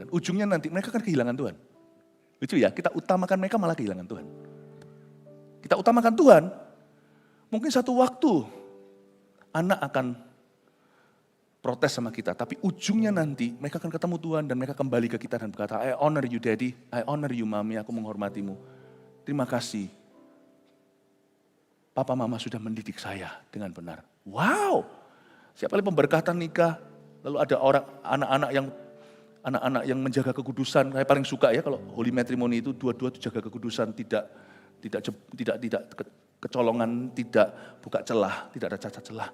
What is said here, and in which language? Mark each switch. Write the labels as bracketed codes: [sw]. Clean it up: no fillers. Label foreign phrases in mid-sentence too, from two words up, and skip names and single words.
[id] Dan ujungnya nanti mereka akan kehilangan Tuhan. Lucu ya, kita utamakan mereka malah kehilangan Tuhan. Kita utamakan Tuhan, mungkin satu waktu anak akan protes sama kita, tapi ujungnya nanti mereka akan ketemu Tuhan dan mereka kembali ke kita dan berkata, [en] I honor you daddy, I honor you mami, [id] aku menghormatimu. Terima kasih. Papa mama sudah mendidik saya dengan benar. Wow, siapa lagi pemberkatan nikah, lalu ada orang anak-anak yang menjaga kekudusan. Saya paling suka ya kalau [en] holy matrimony [id] itu dua-dua jaga kekudusan, tidak kecolongan, tidak buka celah, tidak ada cacat celah.